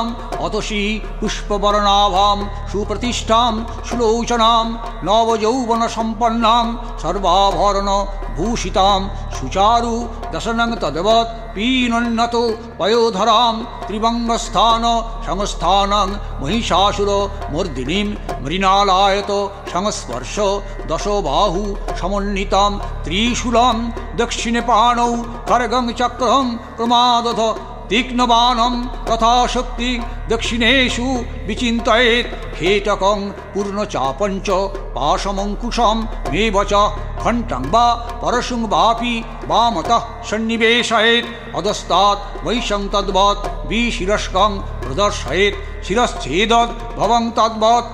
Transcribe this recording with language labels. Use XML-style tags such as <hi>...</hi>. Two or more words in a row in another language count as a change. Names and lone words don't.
<sa>অতসী পুষ্পবর্ণাভাম সুপ্রতিষ্ঠাম সুলোচনাম নবযৌবন সম্পন্নাম সর্বাভরণ ভূষিতাম সুচারু দশনং তদ্বৎ পীনোন্নত পয়োধরাম ত্রিভঙ্গস্থান সংস্থানং মহিষাসুর মর্দিনীম মৃণালায়ত সংস্পর্শ দশবাহু সমন্বিতাম ত্রিশূলম দক্ষিণে পাণৌ খড়গং চক্রং প্রমাদধ तीक्ष्णबाणं तथा शक्ति दक्षिणेषु विचिन्तयेत् खेटकं पूर्णचापञ्च पाशमङ्कुशं मेव च घण्टं वा परशुं वापि वामतः सन्निवेशयेत् अधस्तात् वैशं तद्वत् विशिरस्कं प्रदर्शयेत् शिरश्छेदद् भवं तद्वत्</sa>